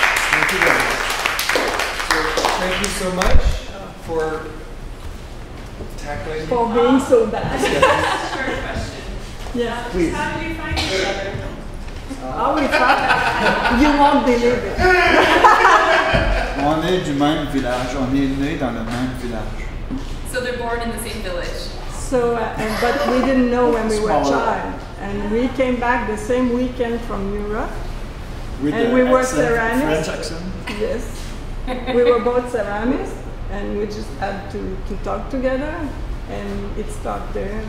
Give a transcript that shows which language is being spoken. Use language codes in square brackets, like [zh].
[en] Thank you very much. So, thank you so much for tackling. For being so bad. Short question. Yeah. Please. How did you find each other? How we found? You won't believe it. [fr] On est du même village, on est né dans le même village. [en] So they're born in the same village. So, but we didn't know when we were a child, and we came back the same weekend from Europe, and we were ceramists. French accent. Yes, we were both ceramists, and we just had to talk together, and it stopped there.